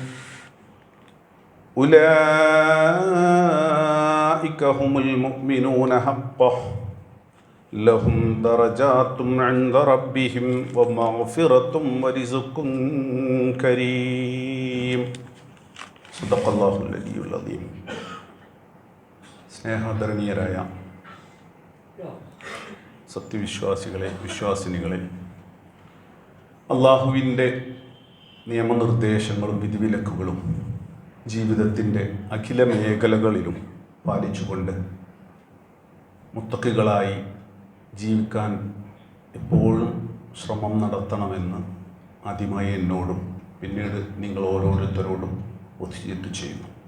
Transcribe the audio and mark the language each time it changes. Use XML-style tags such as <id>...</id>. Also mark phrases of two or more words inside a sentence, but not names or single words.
<ar>أولئك هم المؤمنون حقا لهم درجات عند ربهم ومغفرة ورزق كريم. صدق الله العلي العظيم.</ar> <ml>സ്നേഹാദരണീയരായ സത്യവിശ്വാസികളെ, വിശ്വാസിനികളെ, അള്ളാഹുവിൻ്റെ നിയമനിർദ്ദേശങ്ങളും വിധിവിലക്കുകളും ജീവിതത്തിൻ്റെ അഖില മേഖലകളിലും പാലിച്ചുകൊണ്ട് മുത്തഖികളായി ജീവിക്കാൻ എപ്പോഴും ശ്രമം നടത്തണമെന്ന് ആദ്യമായി എന്നോടും പിന്നീട് നിങ്ങൾ ഓരോരുത്തരോടും വസിയത്ത് ചെയ്യുന്നു.</ml>